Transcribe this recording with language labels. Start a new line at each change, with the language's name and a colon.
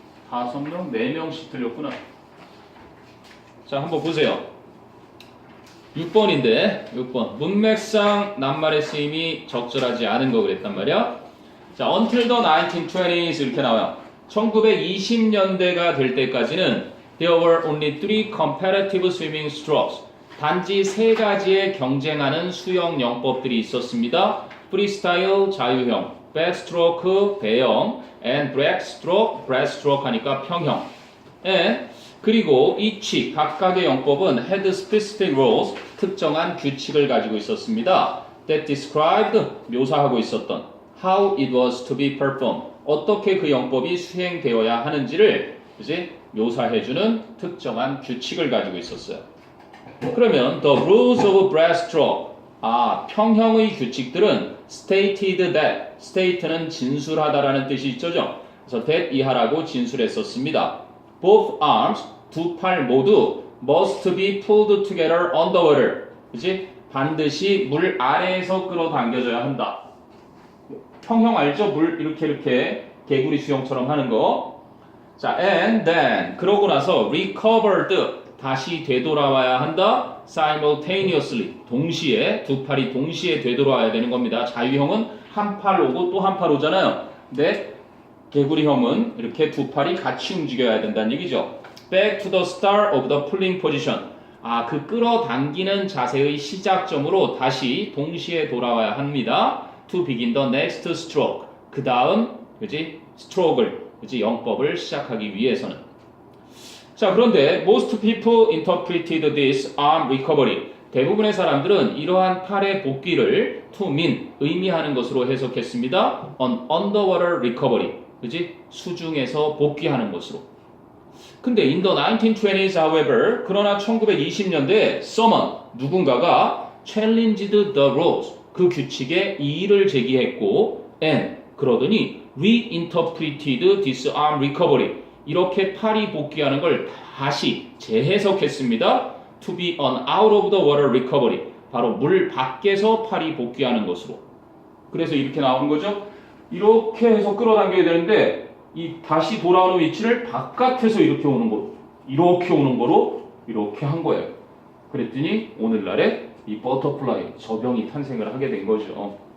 Korean: 5명, 4명씩 틀렸구나. 자, 한번 보세요. 6번인데 6번 문맥상 낱말의 쓰임이 적절하지 않은 거 그랬단 말이야. 자,
English: until the 1920s
Korean: 이렇게 나와요. 1920년대가 될 때까지는
English: there were only 3 comparative swimming strokes.
Korean: 단지 3가지의 경쟁하는 수영 영법들이 있었습니다. 프리스타일 자유형, 백스트로크 배영,
English: and breaststroke, breaststroke
Korean: 하니까 평형. 그리고
English: each
Korean: 각각의 영법은
English: had specific rules,
Korean: 특정한 규칙을 가지고 있었습니다.
English: that described
Korean: 묘사하고 있었던
English: how it was to be performed
Korean: 어떻게 그 영법이 수행되어야 하는지를 이제 묘사해주는 특정한 규칙을 가지고 있었어요. 그러면
English: the rules of breaststroke
Korean: 평형의 규칙들은
English: stated that
Korean: state는 진술하다라는 뜻이 있죠. 그래서 that 이하라고 진술했었습니다.
English: both arms
Korean: 두 팔 모두
English: must be pulled together on the water
Korean: 그치? 반드시 물 아래에서 끌어당겨져야 한다. 평형 알죠? 물 이렇게 개구리 수영처럼 하는 거. 자,
English: and then
Korean: 그러고 나서
English: recovered
Korean: 다시 되돌아와야 한다.
English: simultaneously
Korean: 동시에 두 팔이 동시에 되돌아와야 되는 겁니다. 자유형은 한 팔 오고 또 한 팔 오잖아요. 근데 개구리형은 이렇게 두 팔이 같이 움직여야 된다는 얘기죠.
English: back to the start of the pulling position.
Korean: 그 끌어당기는 자세의 시작점으로 다시 동시에 돌아와야 합니다.
English: to begin the next stroke.
Korean: 그 다음, 그지? 스트로크를, 그지? 영법을 시작하기 위해서는. 자, 그런데
English: most people interpreted this arm recovery.
Korean: 대부분의 사람들은 이러한 팔의 복귀를
English: to mean,
Korean: 의미하는 것으로 해석했습니다.
English: on underwater recovery.
Korean: 그지? 수중에서 복귀하는 것으로. 근데
English: in the 1920s, however,
Korean: 그러나 1920년대에
English: someone,
Korean: 누군가가
English: challenged the rules,
Korean: 그 규칙에 이의를 제기했고
English: and,
Korean: 그러더니
English: reinterpreted this arm recovery,
Korean: 이렇게 팔이 복귀하는 걸 다시 재해석했습니다.
English: to be an out of the water recovery,
Korean: 바로 물 밖에서 팔이 복귀하는 것으로. 그래서 이렇게 나오는 거죠. 이렇게 해서 끌어당겨야 되는데 이 다시 돌아오는 위치를 바깥에서 이렇게 오는 거로 이렇게 오는 거로 이렇게 한 거예요. 그랬더니 오늘날에 이 버터플라이 저병이 탄생을 하게 된 거죠.